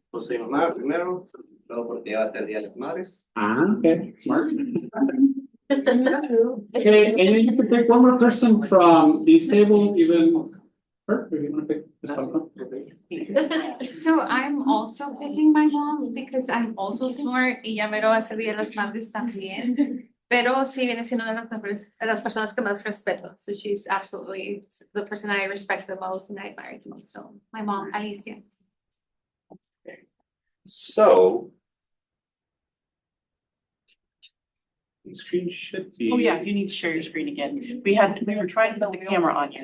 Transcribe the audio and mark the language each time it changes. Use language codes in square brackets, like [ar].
[es] puse mi mamá primero, luego porque ya va a ser Día de las Madres. [en] Okay. Smart. Okay, and then you can pick one more person from these tables, even Kurt, do you wanna pick this one? So I'm also picking my mom because I'm also smart [es] y ya mero hace Día de las Madres también. Pero sí viene siendo una de las personas que más respeto. [en] So she's absolutely the person I respect the most and I admire the most. So my mom, Alicia. So. The screen should be. Oh, yeah, you need to share your screen again. We were trying to put the camera on you.